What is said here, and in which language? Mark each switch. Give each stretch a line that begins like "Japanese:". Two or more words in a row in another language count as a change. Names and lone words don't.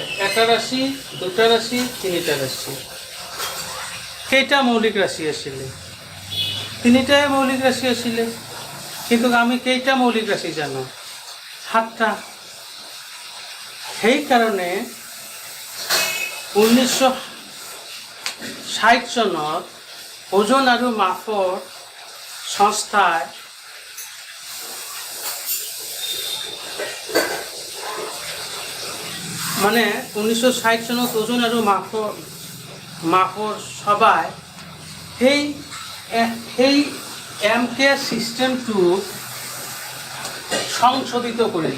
Assamese: একটা রাশি, দুটা রাশি, তিনটা রাশি। কেইটা মৌলিক রাশি আসিলে? তিনটাই মৌলিক রাশি আসিলে। কিন্তু আমি কেইটা মৌলিক রাশি জানো? 7টা। সেই কারণে 1960 চনত ওজন আৰু মাপৰ সংস্থায় মানে 1960 চনত ওজন আৰু মাপৰ সভায় সেই এমকে সিস্টেমটো সংশোধিত কৰিলে।